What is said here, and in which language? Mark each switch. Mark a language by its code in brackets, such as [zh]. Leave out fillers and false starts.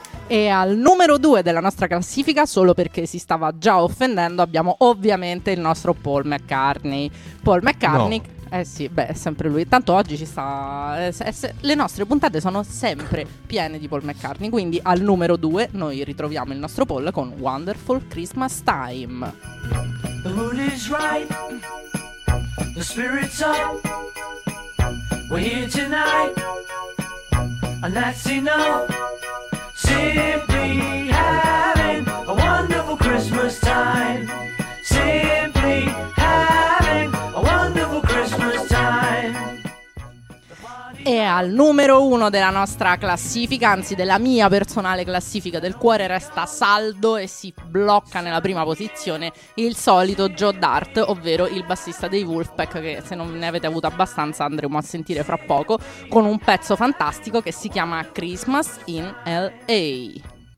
[it] E al numero 2 della nostra classifica, solo perché si stava già offendendo, abbiamo ovviamente il nostro Paul McCartney. Paul McCartney, no. Eh sì, beh, è sempre lui. Tanto oggi ci sta. Le nostre puntate sono sempre piene di Paul McCartney. Quindi al numero 2 noi ritroviamo il nostro Paul con Wonderful Christmas Time. [en] The mood is right, the spirit's up, we're here tonight, and that's enough. Simply having a wonderful Christmas time. Simply having a wonderful Christmas time. [it] E al numero uno della nostra classifica, anzi della mia personale classifica del cuore, resta saldo e si blocca nella prima posizione il solito Joe Dart, ovvero il bassista dei Wolfpack, che se non ne avete avuto abbastanza andremo a sentire fra poco, con un pezzo fantastico che si chiama Christmas in LA.